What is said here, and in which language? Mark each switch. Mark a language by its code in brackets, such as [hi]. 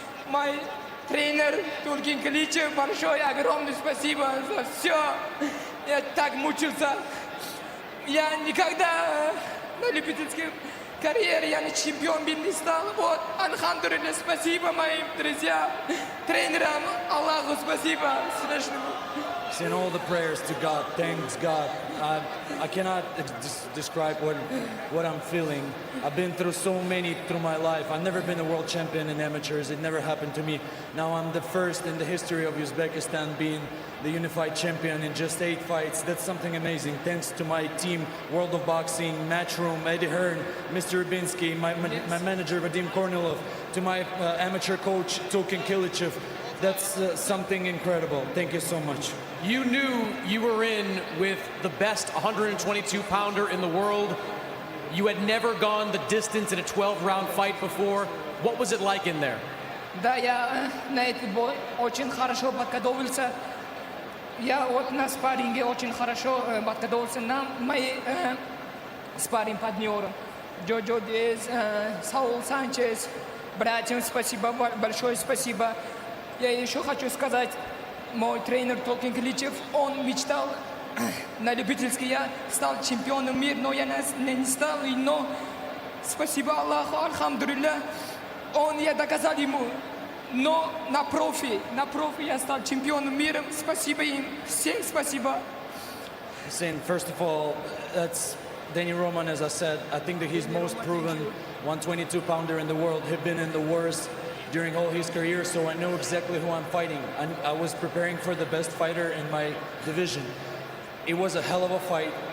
[ru] Мой тренер Туркин Кличев. Большое, огромное спасибо за все. Я так мучился. Я никогда на любительской карьере я не чемпион не стал. Вот, алхамдулилля, спасибо моим друзьям, тренерам. Аллаху спасибо. [en] Send all the prayers to God. Thanks God. I cannot describe what I'm feeling. I've been through so many through my life. I've never been a world champion in amateurs. It never happened to me. Now I'm the first in the history of Uzbekistan being the unified champion in just 8 fights. That's something amazing. Thanks to my team, World of Boxing, Matchroom, Eddie Hearn, Mr. Rybinski, my manager Vadim Kornilov, to my amateur coach Tokin Kilichev. That's something incredible. Thank you so much. You knew you were in with the best 122-pounder in the world. You had never gone the distance in a 12-round fight before. What was it like in there? [ru] Да, я на этот бой очень хорошо подготовился. Я вот на спарринге очень хорошо подготовился. Мои спарринг-партнеры Джоджо Дазн, Саул Санчес, братьям спасибо, большое спасибо. Я еще хочу сказать, мой тренер Толкин Кличев, он мечтал на любительский, я стал чемпионом мира, но я не стал, но спасибо Аллаху, алхамдулилля, я доказал ему, но на профи я стал чемпионом мира, спасибо им, всем спасибо. [en] Hussein, first of all, that's Danny Roman, as I said. I think that he's most proven 122-pounder in the world. He's been in the worst during all his career, so I know exactly who I'm fighting. I was preparing for the best fighter in my division. It was a hell of a fight.